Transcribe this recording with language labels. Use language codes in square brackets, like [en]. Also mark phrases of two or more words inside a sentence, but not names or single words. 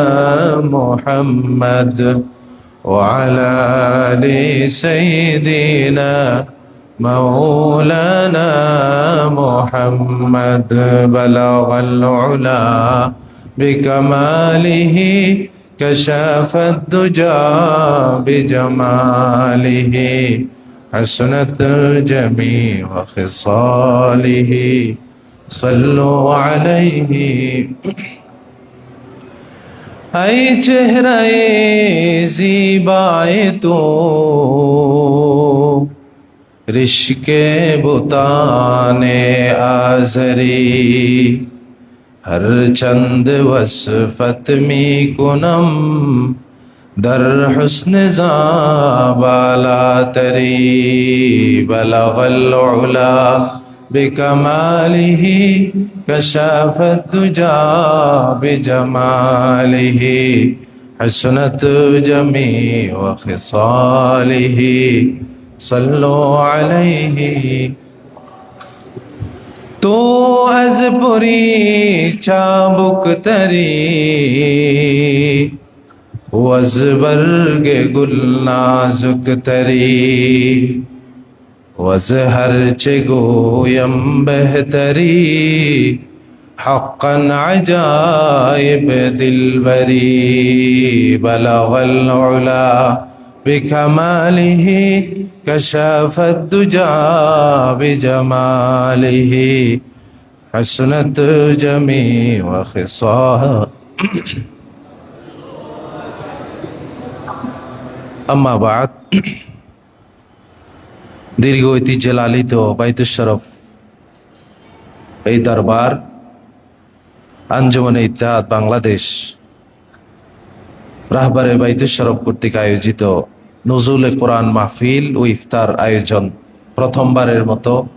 [ar] محمد وعلى آل سيدنا مولانا محمد بلغ العلا بكماله كشف الدجى بجماله حسنت جميع خصاله صلوا عليه [fa] اے چہرہ زیبائے تو رشک بتان آزری ہر چند وصفت می کنم در حسن زابالا تری [ar] بلغ العلا بکمالہ کشف الدجى بجماله حسنت جميع خصاله صلوا عليه [fa] تو از پری چابک تری وز برگ گل نازک تری وز ہر چگویم بہتری حقا عجائب دلبری [ar] بلغ العلا بکمالہ کشف الدجى بجمالہ حسنت جمیع خصال أما بعد [bn] দীর্ঘ ঐতিহ্যে লালিত বাইতুশ শরফ এই দরবার আঞ্জুমানে ইত্তেহাদ বাংলাদেশ রাহবারে বাইতুশ শরফ কর্তৃক আয়োজিত নজরুল কোরআন মাহফিল ও ইফতার আয়োজন প্রথমবারের মতো